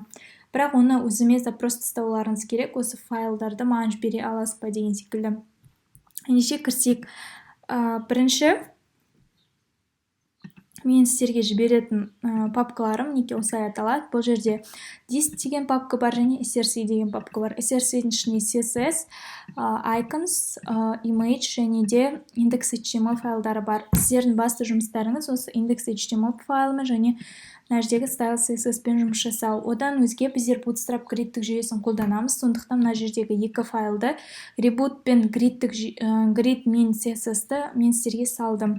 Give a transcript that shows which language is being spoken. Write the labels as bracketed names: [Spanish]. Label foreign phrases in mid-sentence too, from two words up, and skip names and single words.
[Kazakh] Бірақ оны өзіме запрос тастауларыңыз керек, осы файлдарды маған жібере аласыз ба деген секілді. Ендеше кірсек, бірінші мен сіздерге жіберетін папкаларым неге осылай аталады. Бұл жерде dist деген папка бар және src деген папка бар. src-дің ішіне [English] css, icons, image [Kazakh] және де index.html файлдары бар. Сіздердің басты жұмыстарыңыз осы index.html файлымен және мына жердегі [English] style CSS [Kazakh] пен жұмыс жасау. Одан өзге біздер Bootstrap гридтік жүйесін қолданамыз. Сондықтан мына жердегі екі файлды, reboot пен grid мен CSS-ті мен сіздерге салдым.